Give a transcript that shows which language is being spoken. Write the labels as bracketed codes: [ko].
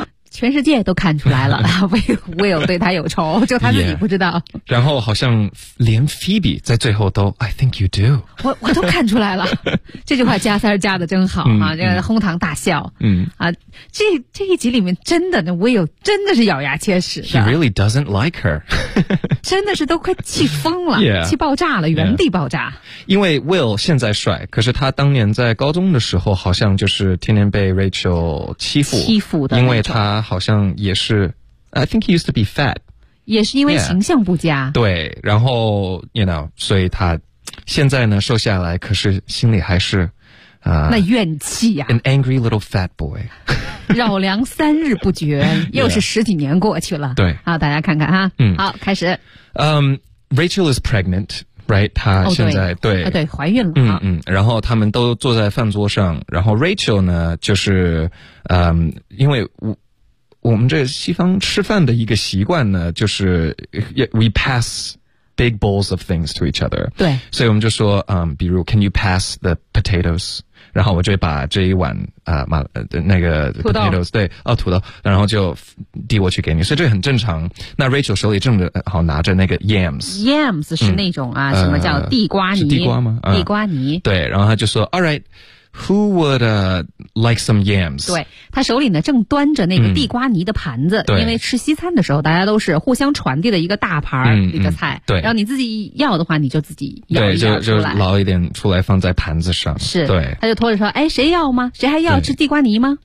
[zh] 全世界都看出来了Will 对他有仇，就他自己不知道。 Yeah, 然后好像连 Phoebe 在最后都 [en] I think you do. [zh] 我都看出来了。这句话加三加的真好啊，这个哄堂大笑。嗯啊，这一集里面真的那 Will 真的是咬牙切齿的。 [en] He really doesn't like her. [zh] 真的是都快气疯了 [en] yeah, [zh] 气爆炸了，原地爆炸。 [en] Yeah. [zh] 因为 Will 现在帅，可是他当年在高中的时候好像就是天天被 Rachel 欺负的。因为他好像也是 [en] I think he used to be fat [zh] 也是因为形象不佳 yeah, 对然后 [en] you know [zh] 所以他现在呢瘦下来可是心里还是那怨气啊 [en] an angry little fat boy [zh] 扰梁三日不绝又是十几年过去了对好大家看看哈、好开始 [en] Rachel is pregnant right [zh] 她现在、哦、对对怀孕了然后他们都坐在饭桌上然后 Rachel 呢就是因为我们这西方吃饭的一个习惯呢就是 [en] we pass big bowls of things to each other [zh] 对所以我们就说比如 [en] can you pass the potatoes [zh] 然后我就把这一碗那个 potatoes 对哦土豆然后就递过去给你所以这很正常那 Rachel 手里正好拿着那个 yams 是那种啊什么叫地瓜泥是地瓜吗地瓜泥对然后他就说 [en] all rightWho would like some yams? [zh] 对他手里呢正端着那个地瓜泥的盘子对因为吃西餐的时候大家都是互相传递的一个大盘里的菜对然后你自己要的话你就自己舀一舀出来对就捞一点出来放在盘子上是对他就拖着说哎，谁要吗谁还要吃地瓜泥吗